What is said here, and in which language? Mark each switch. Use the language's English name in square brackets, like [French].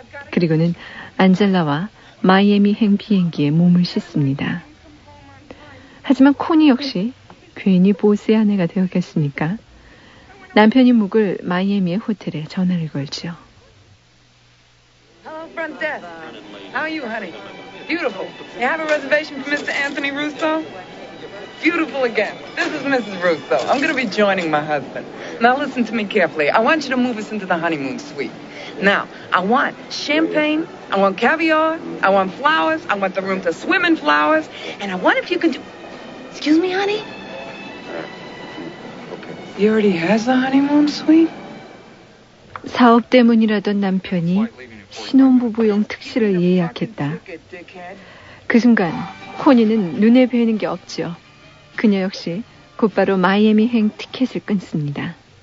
[Korean] 그리고는 안젤라와 마이애미행 비행기에 몸을 싣습니다. 하지만 코니 역시 괜히 보스의 아내가 되었겠습니까? 남편이 묵을 마이애미의 호텔에 전화를 걸죠. [English] Hello, front desk. How are you, honey? Beautiful. You have a reservation for Mr. Anthony Russo? Beautiful again. This is Mrs. Russo. I'm going to be joining my husband. Now listen to me carefully. I want you to move us into the honeymoon suite. Now, I want champagne, I want caviar, I want flowers, I want the room to swim in flowers, and I want if you can do... Excuse me, honey? He already has a honeymoon suite? [Korean] 사업 때문이라던 남편이 신혼부부용 특실을 예약했다. 그 순간 코니는 눈에 뵈는 게 없죠. 그녀 역시 곧바로 마이애미행 티켓을 끊습니다.